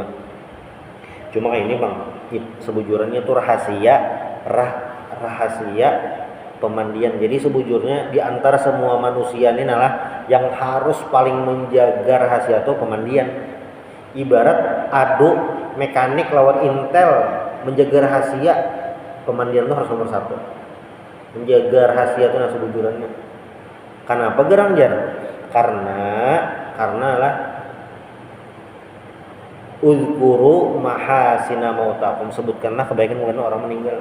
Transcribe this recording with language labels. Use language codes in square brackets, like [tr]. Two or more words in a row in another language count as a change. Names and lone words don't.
[bjn] Cuma kayak ini bang, sebujurnya itu rahasia pemandian. Jadi sebujurnya di antara semua manusia ini adalah yang harus paling menjaga rahasia itu pemandian. Ibarat adu mekanik lawan intel menjaga rahasia, pemandian itu harus nomor satu. Menjaga rahasia itu nah sebujurnya. Kenapa gerang jar? Karena lah [ar] اذكروا محاسن موتاكم, [bjn] sebutkanlah kebaikan orang meninggal.